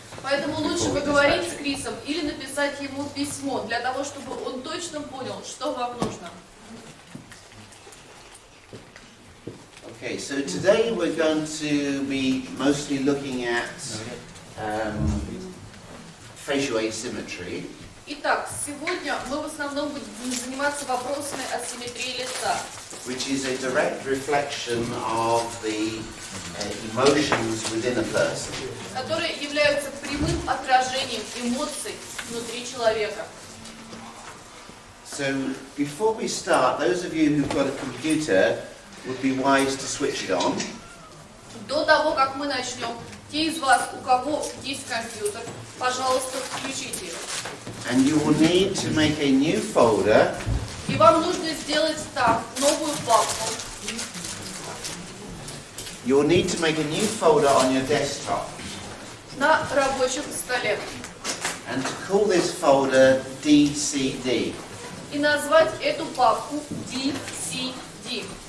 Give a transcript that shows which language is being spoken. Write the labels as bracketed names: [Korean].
[Russian] Поэтому лучше поговорить с Крисом или написать ему письмо, для того, чтобы он точно понял, что вам нужно. [English] Okay, so today we're going to be mostly looking at facial asymmetry. [Russian] Итак, сегодня мы в основном будем заниматься вопросами асимметрии лица. [English] Which is a direct reflection of the emotions within a person. [Russian] Которые являются прямым отражением эмоций внутри человека. [English] So before we start, those of you who've got a computer would be wise to switch it on. [Russian] До того, как мы начнем, те из вас, у кого есть компьютер, пожалуйста, включите его. [English] And you will need to make a new folder. [Russian] И вам нужно сделать там новую папку. [English] You will need to make a new folder on your desktop. [Russian] На рабочем столе. [English] And to call this folder DCD. [Russian] И назвать эту папку DCD.